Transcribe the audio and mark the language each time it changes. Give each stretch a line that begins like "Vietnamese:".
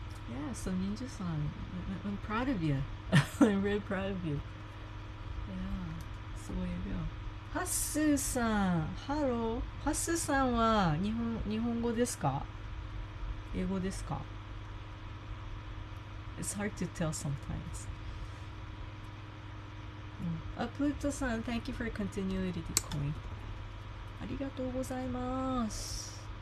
English: Yeah, so Ninja-san, I'm proud of you. I'm really proud of you. Yeah, that's the way you go.
Japanese: ハッスーさん、ハロー。ハッスーさんは日本語ですか？英語ですか？
English: It's hard to tell sometimes. あ、プートさん、Thank you for continuity coin.
Japanese: ありがとうございます。